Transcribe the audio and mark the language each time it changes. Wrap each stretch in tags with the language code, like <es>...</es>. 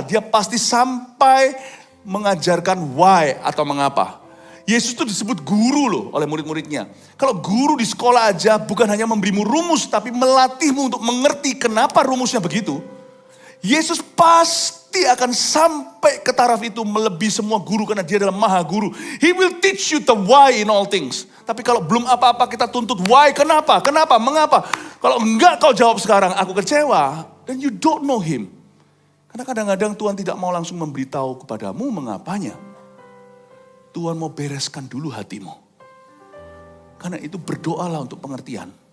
<id>Dia pasti sampai mengajarkan why atau mengapa. Yesus itu disebut guru loh oleh murid-muridnya. Kalau guru di sekolah aja bukan hanya memberimu rumus, tapi melatihmu untuk mengerti kenapa rumusnya begitu. Yesus pasti akan sampai ke taraf itu melebihi semua guru karena dia adalah maha guru.</id> <en>He will teach you the why in all things.</en> <id>Tapi kalau belum apa-apa kita tuntut why, kenapa, mengapa. Kalau enggak kau jawab sekarang, aku kecewa.</id> <en>Then you don't know him.</en> <id>Karena kadang-kadang Tuhan tidak mau langsung memberitahu kepadamu mengapanya. Tuhan mau bereskan dulu hatimu. Karena itu berdoalah untuk pengertian.</id>